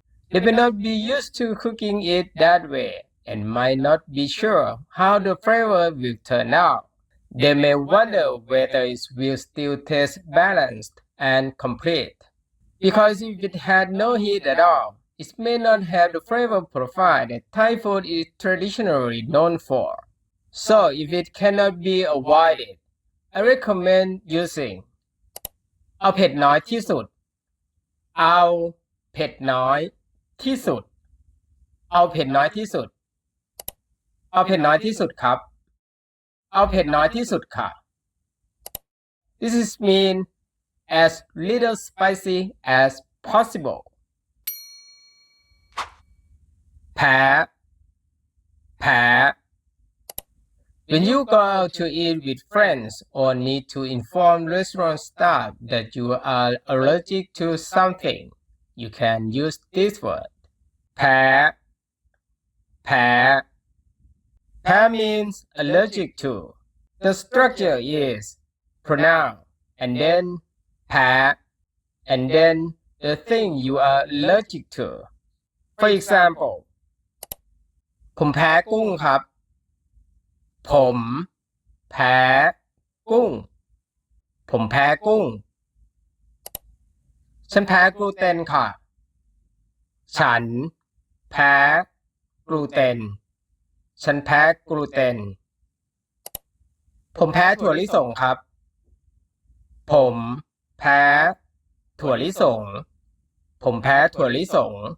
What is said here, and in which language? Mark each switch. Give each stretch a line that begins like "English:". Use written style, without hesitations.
English: They may not be used to cooking it that way and might not be sure how the flavor will turn out. They may wonder whether it will still taste balanced and complete. Because if it had no heat at all, it may not have the flavor profile that Thai food is traditionally known for. So if it cannot be avoided, I recommend using
Thai: เอาเผ็ดน้อยที่สุดเอาเผ็ดน้อยที่สุดเอาเผ็ดน้อยที่สุดเอาเผ็ดน้อยที่สุดครับเอาเผ็ดน้อยที่สุดค่ะ
English: This is mean as little spicy as possible
Thai: แพ้แพ้
English: When you go out to eat with friends or need to inform restaurant staff that you are allergic to something, you can use this word.
Thai: แพ้แพ้แพ้
English: means allergic to. The structure is pronoun and then แพ้ and then the thing you are allergic to. For example,
Thai: ผมแพ้กุ้งครับผมแพ้กุ้งผมแพ้กุ้งฉันแพ้กลูเตนค่ะฉันแพ้กลูเตนฉันแพ้กลูเตนผมแพ้ถั่วลิสงครับผมแพ้ถั่วลิสงผมแพ้ถั่วลิสง